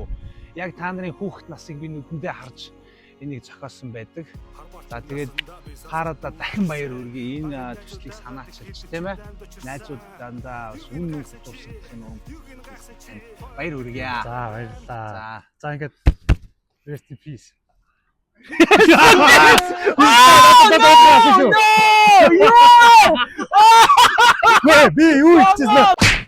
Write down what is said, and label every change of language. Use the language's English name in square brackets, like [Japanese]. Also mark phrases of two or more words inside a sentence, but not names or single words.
[Mongolian] Яг та нарын хүүхэд насыг би нүдэндээ харж энийг зохиосон байдаг. За тэгээд Парада дахин баяр хүргэе. Энэ төслийг санаачилж тийм ээ. Найзууд дандаа бас үн нүд дурсан гэх юм уу. Баяр хүргэе. За баярлалаа. За ингээд [English] rest in peace. [Mongolian] Би юу хийчихсэн бэ?